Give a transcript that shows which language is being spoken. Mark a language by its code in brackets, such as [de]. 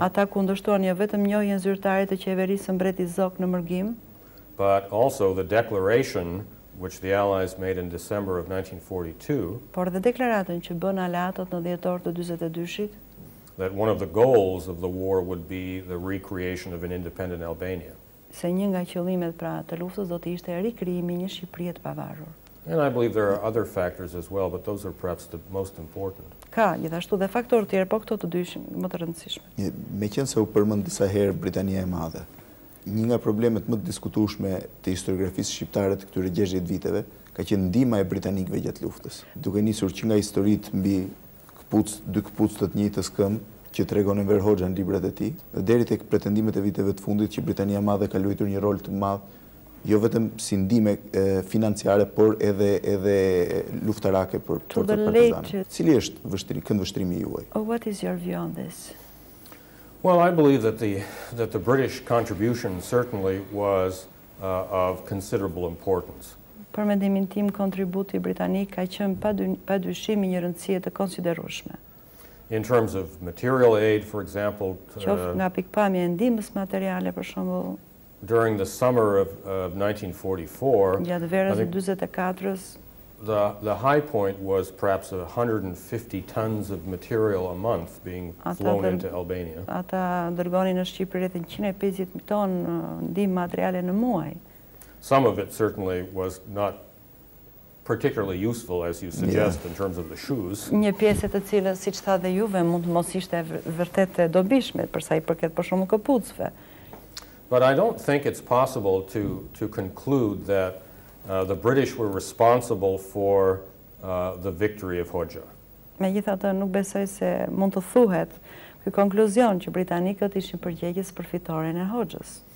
[sq] Ata kundërshtuan jo vetëm njohjen zyrtare të qeverisë së mbretit Zog në mërgim, [en] but also the declaration which the Allies made in December of 1942, [sq] por dhe deklaratën që bën aleatët në dhjetor të 42-shit, [en] that one of the goals of the war would be the recreation of an independent Albania. [sq] se një nga qëllimet pra të luftës do të ishte rikrijimi i një Shqipërie të pavarur. [en] And I believe there are other factors as well, but those are perhaps the most important. [sq] Ka gjithashtu dhe faktorë tjerë, po këto të dy ishin më të rëndësishme. Meqense u përmend disa herë Britania e Madhe, një nga problemet më të diskutueshme të historiografisë shqiptare të këtyre 60 viteve ka qenë ndihma e britanikëve gjatë luftës. Duke nisur që nga historitë mbi dy këpucë të njëjtës këmbë që tregon Enver Hoxha në librat e tij, deri tek pretendimet e viteve të fundit që Britania e Madhe ka luajtur një rol të madh jo vetëm si ndihmë financiare, por edhe luftarake për forcat partizane. Cili është këndvështrimi juaj? [en] Oh, what is your view on this? Well, I believe that the British contribution certainly was of considerable importance. [sq] Për mendimin tim, kontributi britanik ka qenë padyshim një rëndësie të konsiderueshme. [en] In terms of material aid, for example, [sq] Qoftë nga pikpamja e ndihmës materiale, për shembull, [en] during the summer of 1944, [sq] gjatë verës së 44-s, [en] the high point was perhaps 150 tons of material a month being flown into Albania. [sq] Ata dërgonin në Shqipëri rreth 150 ton ndihmë materiale në muaj. [en] Some of it certainly was not particularly useful, as you suggest, in terms of the shoes. [sq] Një pjesë të cilës, siç tha dhe juve, mund të mos ishte vërtet e dobishme për sa i përket për shembull këpucëve. [en] But I don't think it's possible to conclude that the British were responsible for the victory of Hoxha. [sq] Megjithatë, nuk besoj se mund të thuhet ky konkluzion që britanikët ishin përgjegjës përfitore në Hoxhës.